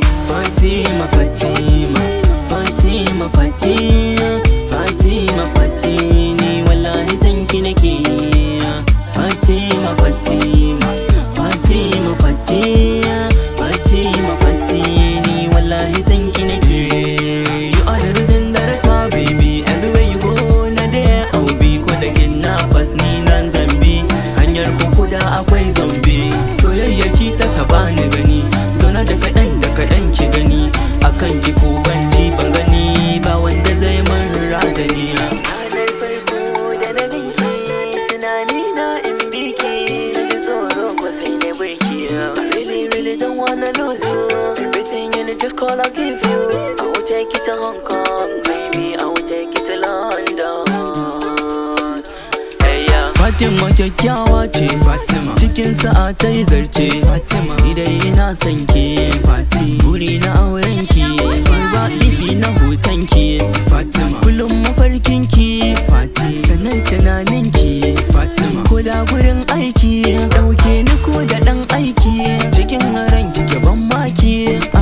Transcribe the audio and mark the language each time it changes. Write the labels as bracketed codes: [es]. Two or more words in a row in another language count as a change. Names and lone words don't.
[ha] Fatima, Fatima, Fatima, Fatima, Fatima, Fati, ni wallahi san ki nake. Fatima, Fatima, Fatima, Fati, Fatima, Fati, ni wallahi san ki nake. [en] You are the reason that I smile, baby. Everywhere you go, na there I'll be. [ha] Ko da kidnappers, ni nan zan bi. Hanyar ku kuda akwai zombi, soyayya ki ta saba ni gani. Zauna da kaɗan da kaɗan ki gani, akan ki ko ban ji ban gani, ba wanda zai mun razani. Ranar farko da na ganki, tunani na in bi ki, na ji tsoro ko sai na bar ki. [en] Really, really don't wanna lose you. Everything you need, just call, I'll give you. I will take you to Hong Kong, baby, I will take you to London. [ha] Fatima kyakkyawa ce, Fatima cikin sa'a ta yi zarce, Fatima ni dai ina son ki, Fati buri na auren ki, ba laifi na hoton ki, Fatima kullum mafarkin ki, Fati sannan tunanin ki, Fatima ko da gurin aiki ɗauke ni ko da ɗan aiki, cikin ran ki ki ban maki,